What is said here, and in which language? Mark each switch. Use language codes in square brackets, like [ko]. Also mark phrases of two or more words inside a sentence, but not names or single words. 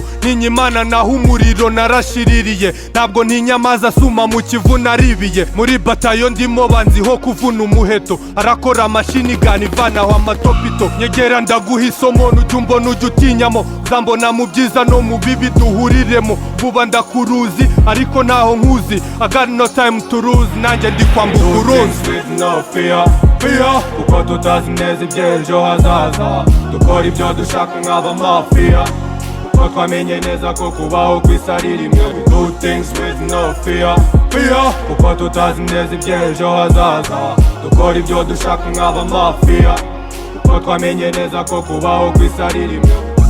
[rw] Ntinyimana naho umuriro narashiririye, ntabwo ntinyamazi asuma mu kivu naribiye. Muri batayo ndimo banziho kuvuna umuheto, arakora amashini gani ivanaho amatopito. Nyegera ndaguha isomo nujya umbona ujya utinyamo, zambona mu byiza no mu bibi duhuriremo. Vuba ndakuruzi ariko ntaho nkuzi, [en] I got no time to lose, [rw] nanjye ndi kwambuka uruzi. [en] No fear, [rw] kuko tutazi neza iby'ejo hazaza. Dukora ibyo dushaka nk'abamafiya, kuko twamenye neza ko kubaho kw'isi ari rimwe. [en] We do things with no fear, [rw] kuko tutazi neza iby'ejo hazaza. Dukora ibyo dushaka nk'abamafiya, kuko twamenye neza ko kubaho kw'isi ari rimwe.